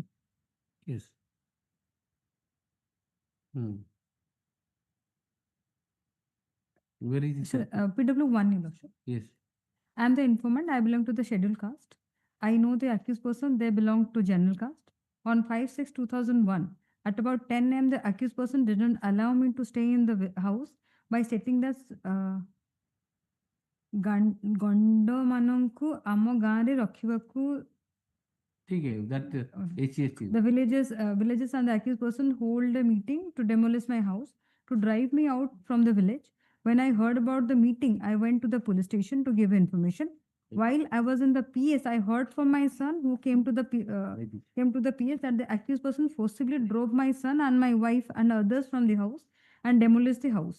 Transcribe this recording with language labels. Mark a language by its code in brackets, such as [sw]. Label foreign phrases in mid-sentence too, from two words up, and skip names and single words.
[en] Yes. Where is it? So, PW1, Your Lordship. Yes. I am the informant. I belong to the scheduled caste. I know the accused person. They belong to general caste. On 5/6/2001, at about 10 a.m., the accused person didn't allow me to stay in the house by stating that [or] ଗଣ୍ଡ ମାନଙ୍କୁ ଆମ ଗାଁରେ ରଖିବାକୁ [hi] ठीक है, [en] that HCST. the villages and the accused person hold a meeting to demolish my house, to drive me out from the village. When I heard about the meeting, I went to the police station to give information. While I was in the PS, I heard from my son who came to the PS that the accused person forcibly drove my son and my wife and others from the house and demolished the house.